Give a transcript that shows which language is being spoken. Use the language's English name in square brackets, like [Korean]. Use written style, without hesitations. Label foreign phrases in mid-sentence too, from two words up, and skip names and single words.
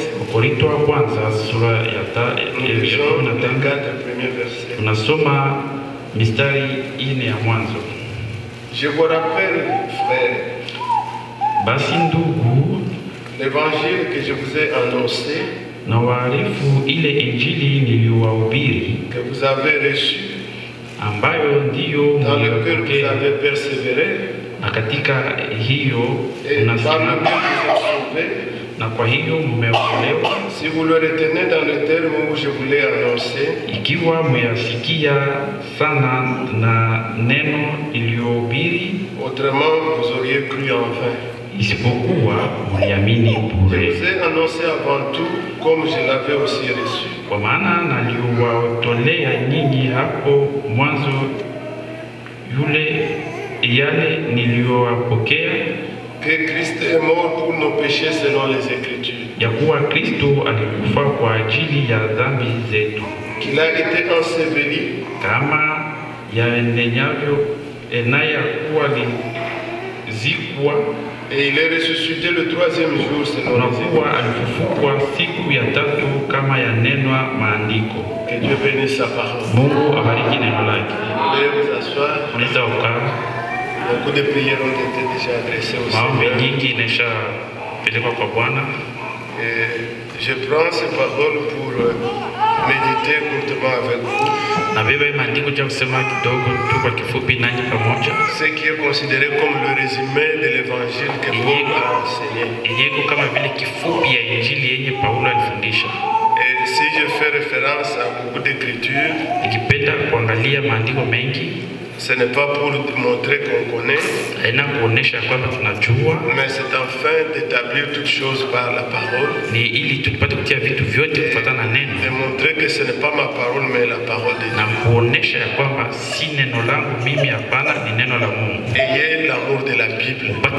[French] Nous lisons les 4 premiers versets. Je vous rappelle, frères, l'évangile que je vous ai annoncé, [Swahili] na waarifu ile injili niliyohubiri, [French] que vous avez reçu, [Swahili] ambayo ndiyo [French] dans lequel vous avez persévéré, [Swahili] na katika hiyo mnasimama, na kwa hiyo mmeokolewa. [French] Si vous le retenez dans le terme où je vous l'ai annoncé, [Swahili] ikiwa mmeyasikia sana na neno iliyohubiri, [French] autrement vous auriez cru en vain. [Swahili] Isipokuwa mliamini bure. [French] Je vous ai annoncé avant tout comme je l'avais aussi reçu. [Swahili] Kwa maana naliwatolea nyinyi hapo mwanzo yale niliyowapokea, [French] que Christ est mort pour nos péchés selon les Écritures. [Swahili] Ya kuwa Kristo alikufa kwa ajili ya dhambi zetu. [French] Qu'il a été enseveli, [Swahili] kama yanenyavyo enaya kuwa lizikwa, [French] et il est ressuscité le 3e jour selon les Écritures. [Swahili] Alifufukwa siku ya tatu kama yanenwa maandiko. [French] Que Dieu bénisse sa parole. [Swahili] Mungu abariki neno lake. [French] Veuillez vous asseoir. [Swahili] Unaweza ukaa. [French] Beaucoup de prières ont été déjà adressées au [Swahili] Maombi [French] Seigneur. [Swahili] nyingi inaisha pelekwa kwa Bwana. [French] Je prends ces paroles pour méditer courtement avec vous. [Swahili] Nabeba maandiko cha kusema kidogo tu kwa kifupi nanyi pamoja. [French] Ce qui est considéré comme le résumé de l'évangile que Paul a enseigné. [Swahili] Yeko kama vile kifupi ya injili yenye Paulo alifundisha. [French] Et si je fais référence à beaucoup d'écritures, [Swahili] nikipenda kuangalia maandiko mengi, [French] ce n'est pas pour montrer qu'on connaît, mais c'est afin d'établir toutes choses par la parole, de montrer que ce n'est pas ma parole mais la parole de Dieu. Ayez l'amour de la Bible.